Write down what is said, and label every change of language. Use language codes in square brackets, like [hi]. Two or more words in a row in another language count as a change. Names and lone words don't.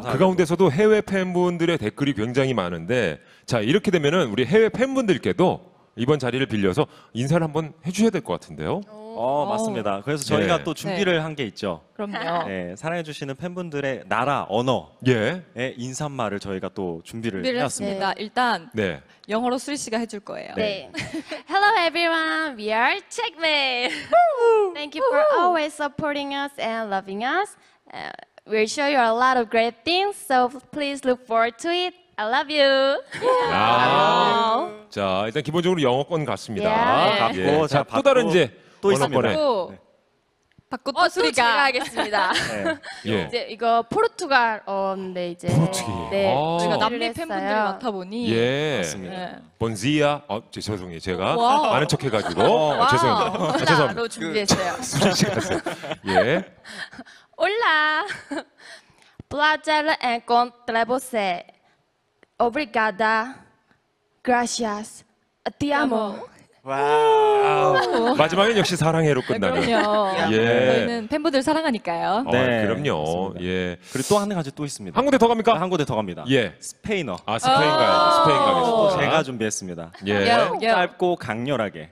[ko] 그 가운데서도 해외 팬분들의 댓글이 굉장히 많은데 자 이렇게 되면은 우리 해외 팬분들께도 이번 자리를 빌려서 인사를 한번 해주셔야 될 것 같은데요. 맞습니다. 그래서 저희가 네. 또 준비를 한 게 있죠. 그럼요. 네, 사랑해주시는 팬분들의 나라, 언어의 예. 인사말을 저희가 또 준비를 준비를 해왔습니다. 했습니다. 일단 네. 영어로 수리 씨가 해줄 거예요. 네. [en] Hello everyone, we are Checkmate. Thank you for always supporting us and loving us. We'll show you a lot of great things, so please look forward to it. I love you. [ko] 자 일단 기본적으로 영어권 같습니다. 예. 받고, 자, 자, 또 다른 받고 이제 또 있습니다. 언어권에. 또 받고 또 또 제가 수리가 하겠습니다. 네. 예. 이제 이거 포르투갈어인데 이제 포르투기. 네, 아. 저희가 준비를 남미 했어요. 팬분들 많다 보니 예. 맞습니다. 네. 본지야. 죄송해요. 제가 와우. 아는 척해가지고 죄송합니다. 죄송합니다. 하나로 준비했어요. 수진 씨가 예. [pt] Olá, prazer encontrar você. Obrigada, gracias, te amo. [ko] 와. 마지막엔 역시 사랑해로 끝나는. 그럼요. 예. 저희는 팬분들 사랑하니까요. 네, 그럼요. 맞습니다. 예. 그리고 또 한 가지 또 있습니다. 한 군데 더 갑니까? 한 군데 더 갑니다. 예. 스페인어. 스페인 가야죠. 스페인 또 가겠습니다. 제가 준비했습니다. 예. 요. 짧고 강렬하게